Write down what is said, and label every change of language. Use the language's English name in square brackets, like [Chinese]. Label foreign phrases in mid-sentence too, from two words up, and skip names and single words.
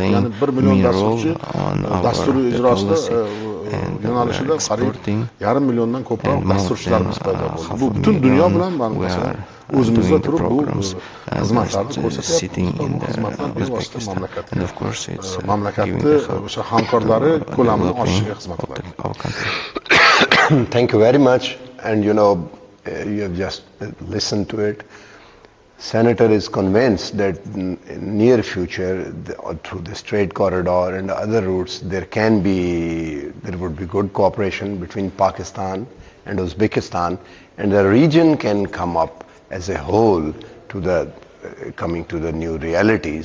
[Uzbek] Ya'ni 1 million dasturchi dasturiy ijrosida yo'nalishida qariyb 1,5 milliondan ko'proq dasturchilarimiz paydo bo'ldi. Bu butun dunyo bilan masalan o'zimizda turib bu xizmatlarni ko'rsatyapmiz. Mamlakatni o'sha hamkorlari ko'lamini oshishiga xizmat qiladi. [English] Thank you very much. And you know, you have just listened to it. Senator is convinced that in near future, through this trade corridor and other routes, there would be good cooperation between Pakistan and Uzbekistan, and the region can come up as a whole to the coming to the new realities.